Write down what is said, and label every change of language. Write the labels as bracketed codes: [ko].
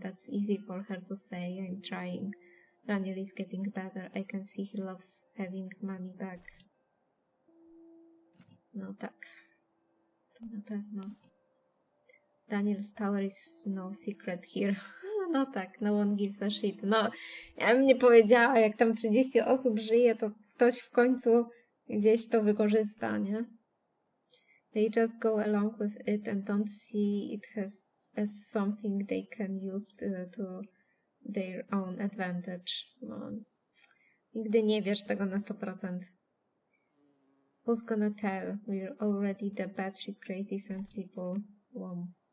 [en] That's easy for her to say. I'm trying. Daniel is getting better. I can see he loves having money back. [pl] No tak. To na pewno. [en] Daniel's power is no secret here. [pl] No tak, [en] no one gives a shit. [pl] No, ja bym nie powiedziała, jak tam 30 osób żyje, to ktoś w końcu gdzieś to wykorzysta, nie? [en] They just go along with it and don't see it as something they can use to their own advantage. [pl] No, nigdy nie wiesz tego na 100%. [en] Who's gonna tell? We're already the batshit crazy sand people. Wow.